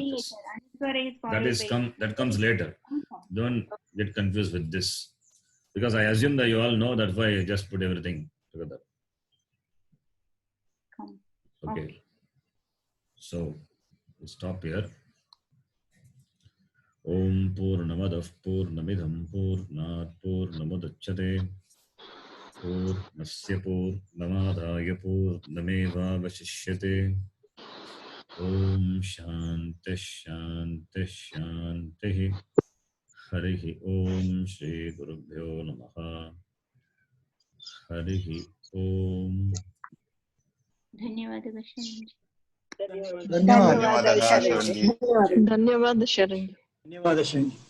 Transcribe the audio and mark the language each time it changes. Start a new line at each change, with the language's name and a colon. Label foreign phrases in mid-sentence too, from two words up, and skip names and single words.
English: with letter. this. Anuswara is followed That is by that comes later. Don't get confused with this. Because I assume that you all know, that's why I just put everything together. Okay. So we stop here.
Sanskrit: ॐ पूर्णमदः पूर्णमिदं पूर्णात् पूर्णमुदच्यते पूर्णस्य पूर्णमादाय पूर्णमेव वशिष्यते. ॐ शान्तिः शान्तिः शान्तिः. हरिः ॐ श्री गुरुभ्यो नमः. हरिः ॐ.
Kannada: ಧನ್ಯವಾದಗಳು ಶರಣ್. ಧನ್ಯವಾದ ಧನ್ಯವಾದ ಶರಣ್. ಧನ್ಯವಾದ ಶರಣ್. ಧನ್ಯವಾದ ಶರಣ್.